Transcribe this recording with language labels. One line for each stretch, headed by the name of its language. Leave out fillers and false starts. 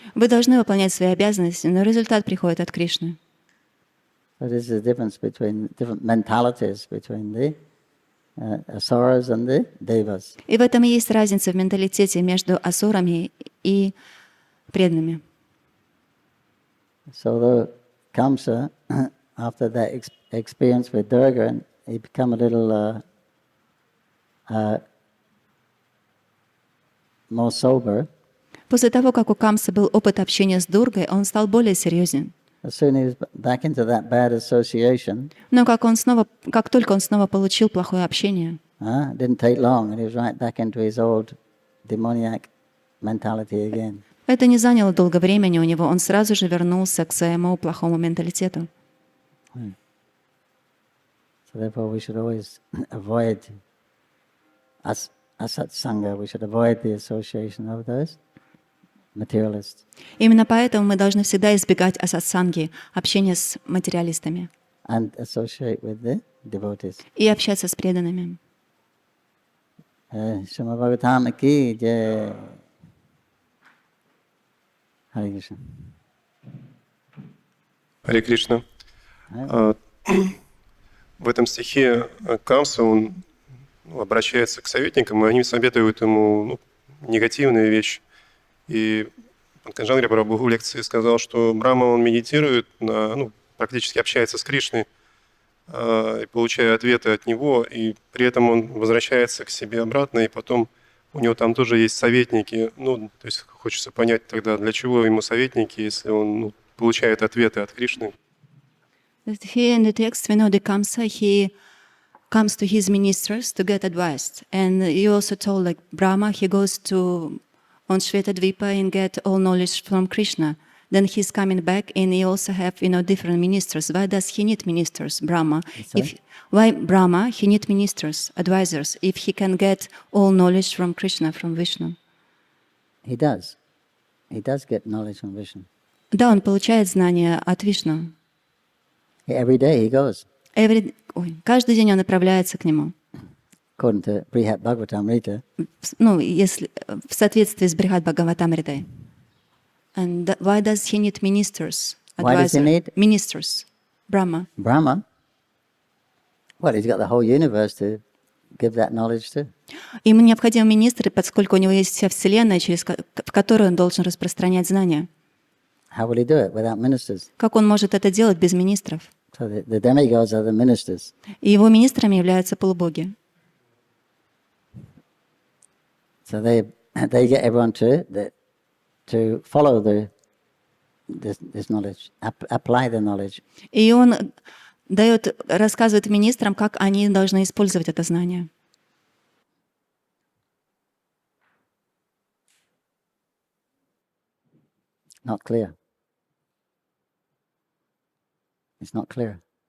Russian: Вы должны выполнять свои обязанности, но результат приходит от Кришны.
English: So this is the difference between different mentalities between the asuras and the devas.
Russian: И в этом и есть разница в менталитете между асурами и преданными.
English: So the Kamsa, after that experience with Durga, he become a little more sober.
Russian: После того, как у Камсы был опыт общения с Дургой, он стал более серьезен.
English: As soon as he was back into that bad association,
Russian: Но как только он снова получил плохое общение,
English: it didn't take long, and he was right back into his old demoniac mentality again.
Russian: это не заняло долго времени у него, он сразу же вернулся к своему плохому менталитету.
English: So therefore we should always avoid asat sangha, we should avoid the association of those materialists.
Russian: Именно поэтому мы должны всегда избегать асатсанги, общения с материалистами,
English: And associate with the devotees.
Russian: и общаться с преданными.
Hindi: Shrimad Bhagavatam ki jai.
Sanskrit: Hare Krishna. Харе Кришна.
Russian: В этом стихе Камса, он обращается к советникам, и они советуют ему негативные вещи. И Панкаджангхри прабху в лекции сказал, что Брахма, он медитирует, практически общается с Кришной, и получая ответы от него, и при этом он возвращается к себе обратно, и потом у него там тоже есть советники. То есть хочется понять тогда, для чего ему советники, если он получает ответы от Кришны.
English: Here in the text, we know the Kamsa, he comes to his ministers to get advice. And you also told, like, Brahma, he goes to on Shvetadvipa and get all knowledge from Krishna. Then he's coming back and he also have, different ministers. Why does he need ministers, Brahma? Why Brahma, he need ministers, advisors, if he can get all knowledge from Krishna, from Vishnu? He does. He does get knowledge from Vishnu.
Russian: Да, он получает знания от Вишну.
English: Every day he goes.
Russian: Каждый день он направляется к нему.
English: According to Bhagavatam-rita.
Russian: Если в соответствии с Брихат Бхагаватамритой.
English: And why does he need ministers? Why does he need? Ministers. Brahma. Brahma? Well, he's got the whole universe to give that knowledge to.
Russian: Ему необходимы министры, поскольку у него есть вся Вселенная, в которую он должен распространять знания.
English: How will he do it without ministers?
Russian: Как он может это делать без министров?
English: So the demigods are the ministers.
Russian: И его министрами являются полубоги.
English: So they get everyone to follow this knowledge, apply the knowledge.
Russian: И он рассказывает министрам, как они должны использовать это знание.
English: Not clear. It's not clear.